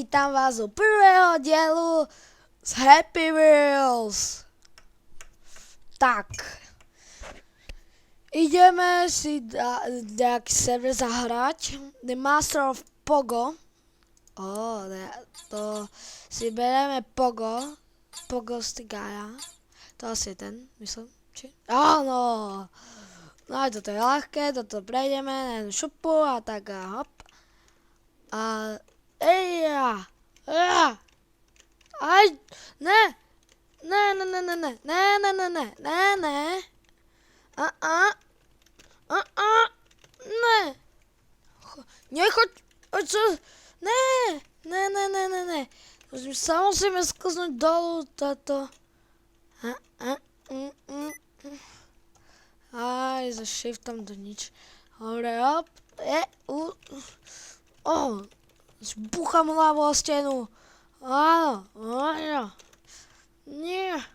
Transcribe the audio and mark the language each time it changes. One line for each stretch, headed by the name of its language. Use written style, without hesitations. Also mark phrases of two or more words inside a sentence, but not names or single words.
Slovak: vítam vás u prvého dielu z Happy Wheels. Tak, ideme si nejaký server zahrať. The Master of Pogo. To si bereme Pogo. Pogo Stigaja. To asi je ten, myslím. Či? Áno. No aj toto je ľahké, toto prejdeme na jednu šupu a tak a hop. A eja! Aj! Ne! Ne, ne, ne, ne, ne, ne, ne, ne, ne, ne, ne. Ne. Nechoď, čo? Ne, ne, ne, ne, ne, ne. Sa musíme sklznúť dolu, táto. Aj, za shiftom do nič. Hore, hop. Zbúcham hlavu o stenu. Áno, áno. Nie.